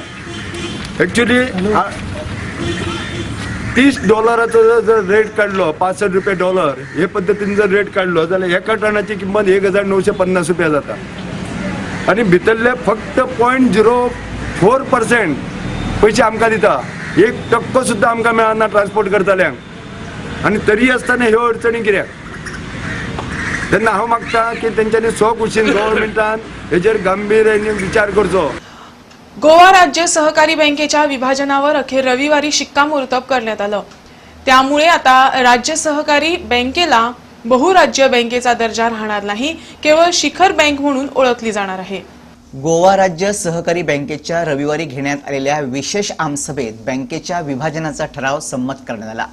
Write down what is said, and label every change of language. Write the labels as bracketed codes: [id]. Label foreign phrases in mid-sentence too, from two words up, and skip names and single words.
[kok] एक्चुअली $30 जर रेट काढलो 65 रुपये डॉलर हे पद्दतीन जर रेट काढलो जाल्यार एका टनाची किंमत 1950 रुपया जाता आणि भितरले फक्त 0.04% पैसे आमकां दिता। 1% सुद्धा आमकां मेळना ट्रान्सपोर्ट करतल्यांक आणि तरी आसतना ह्यो अडचणी कित्याक? तेन्ना हांव मागता की तेंच्यांनी कुशीन गव्हर्नमेंटान हेजेर गांभीर्याने विचार करचो। [mr] गोवा राज्य सहकारी बँकेच्या विभाजनावर अखेर रविवारी शिक्कामोर्तब करण्यात आलं। त्यामुळे आता राज्य सहकारी बँकेला बहुराज्य बँकेचा दर्जा राहणार नाही, केवळ शिखर बँक म्हणून ओळखली जाणार आहे। गोवा राज्य सहकारी बँकेच्या रविवारी घेण्यात आलेल्या विशेष आमसभेत बँकेच्या विभाजनाचा ठराव संमत करण्यात आला।